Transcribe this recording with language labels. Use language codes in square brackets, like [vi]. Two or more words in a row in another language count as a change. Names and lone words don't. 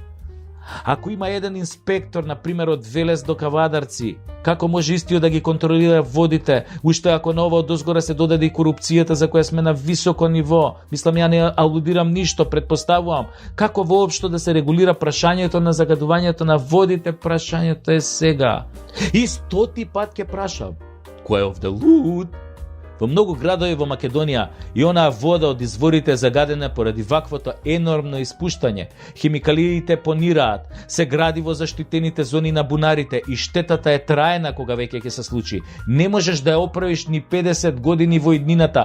[mk] Ако има еден инспектор, например, од Велес до Кавадарци, како може истиот да ги контролира водите, уште ако на ова одозгора се додаде и корупцијата за која сме на високо ниво? Мислам, ја не алудирам ништо, предпоставувам. Како воопшто да се регулира прашањето на загадувањето на водите? Прашањето е сега. И 100 пат ќе прашам. Кој of the loot? Во многу градови во Македонија и онаа вода од изворите загадена поради ваквото енормно испуштање. Хемикалиите понираат, се гради во заштитените зони на бунарите и штетата е траена кога веќе ќе се случи. Не можеш да ја оправиш ни 50 години во иднината.